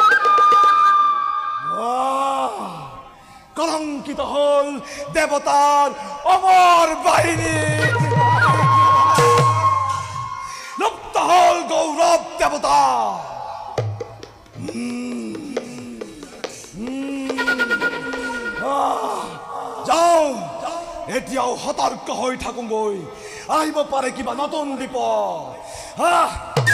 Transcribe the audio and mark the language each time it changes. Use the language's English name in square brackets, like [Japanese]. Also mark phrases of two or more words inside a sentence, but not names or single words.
[Bangla] কলঙ্কিত হল দেবতার অমর বাহিনী লুপ্ত হল গৌরব [Assamese] দেবতা যাও এতিয়াও সতর্ক হৈ থাকোগৈ আহিব পাৰে কিবা নতুন বিপদ